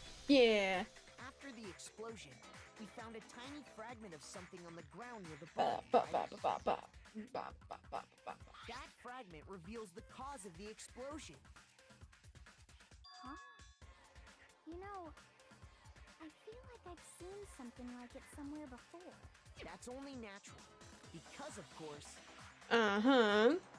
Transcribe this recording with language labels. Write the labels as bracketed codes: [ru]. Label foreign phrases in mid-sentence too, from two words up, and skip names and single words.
[en] Yeah. After the explosion, we found a tiny fragment of something on the ground near the Ba, body, ba, right? ba, ba, ba, ba, ba, ba, ba, ba. That fragment reveals the cause of the explosion. Huh? You know, I feel like I've seen something like it somewhere before. That's only natural. Because, of course, Uh-huh.